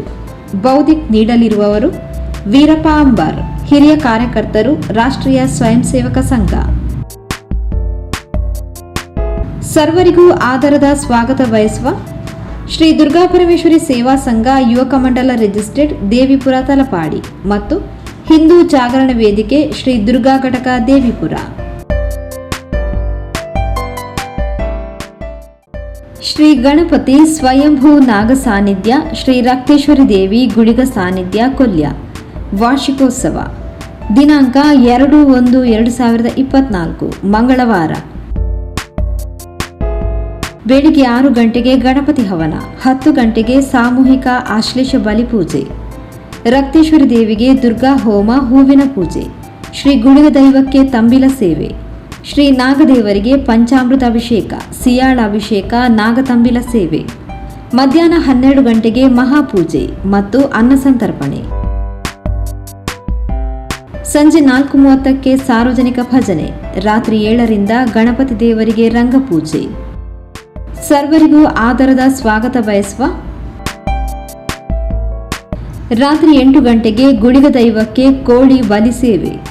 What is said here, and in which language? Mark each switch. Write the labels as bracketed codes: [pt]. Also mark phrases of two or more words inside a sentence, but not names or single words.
[kn] ಬೌದ್ಧಿಕ್ ನೀಡಲಿರುವವರು ವೀರಪ್ಪ ಅಂಬಾರ್, ಹಿರಿಯ ಕಾರ್ಯಕರ್ತರು, ರಾಷ್ಟ್ರೀಯ ಸ್ವಯಂ ಸೇವಕ ಸಂಘ. ಸರ್ವರಿಗೂ ಆದರದ ಸ್ವಾಗತ ಬಯಸುವ ಶ್ರೀ ದುರ್ಗಾ ಪರಮೇಶ್ವರಿ ಸೇವಾ ಸಂಘ ಯುವಕ ಮಂಡಲ ರಿಜಿಸ್ಟರ್ಡ್ ದೇವಿಪುರ ತಲಪಾಡಿ ಮತ್ತು ಹಿಂದೂ ಜಾಗರಣ ವೇದಿಕೆ ಶ್ರೀ ದುರ್ಗಾ ಘಟಕ ದೇವಿಪುರ. ಶ್ರೀ ಗಣಪತಿ ಸ್ವಯಂಭೂ ನಾಗ ಸಾನ್ನಿಧ್ಯ ಶ್ರೀ ರಕ್ತೇಶ್ವರಿ ದೇವಿ ಗುಳಿಗ ಸಾನ್ನಿಧ್ಯ ಕೊಲ್ಯ ವಾರ್ಷಿಕೋತ್ಸವ ದಿನಾಂಕ 2/1/2024 ಮಂಗಳವಾರ. ಬೆಳಿಗ್ಗೆ 6 ಗಂಟೆಗೆ ಗಣಪತಿ ಹವನ, 10 ಗಂಟೆಗೆ ಸಾಮೂಹಿಕ ಆಶ್ಲೇಷ ಬಲಿ ಪೂಜೆ, ರಕ್ತೇಶ್ವರಿ ದೇವಿಗೆ ದುರ್ಗಾ ಹೋಮ ಹೂವಿನ ಪೂಜೆ, ಶ್ರೀ ಗುಳಿಗ ದೈವಕ್ಕೆ ತಂಬಿಲ ಸೇವೆ, ಶ್ರೀ ನಾಗದೇವರಿಗೆ ಪಂಚಾಮೃತ ಅಭಿಷೇಕ, ಸಿಯಾಳ ಅಭಿಷೇಕ, ನಾಗತಂಬಿಲ ಸೇವೆ. ಮಧ್ಯಾಹ್ನ 12 ಗಂಟೆಗೆ ಮಹಾಪೂಜೆ ಮತ್ತು ಅನ್ನಸಂತರ್ಪಣೆ. ಸಂಜೆ 4:30ಕ್ಕೆ ಸಾರ್ವಜನಿಕ ಭಜನೆ. ರಾತ್ರಿ 7ರಿಂದ ಗಣಪತಿ ದೇವರಿಗೆ ರಂಗಪೂಜೆ. ಸರ್ವರಿಗೂ ಆದರದ ಸ್ವಾಗತ ಬಯಸುವ. ರಾತ್ರಿ 8 ಗಂಟೆಗೆ ಗುಳಿಗ ದೈವಕ್ಕೆ ಕೋಳಿ ಬಲಿ ಸೇವೆ.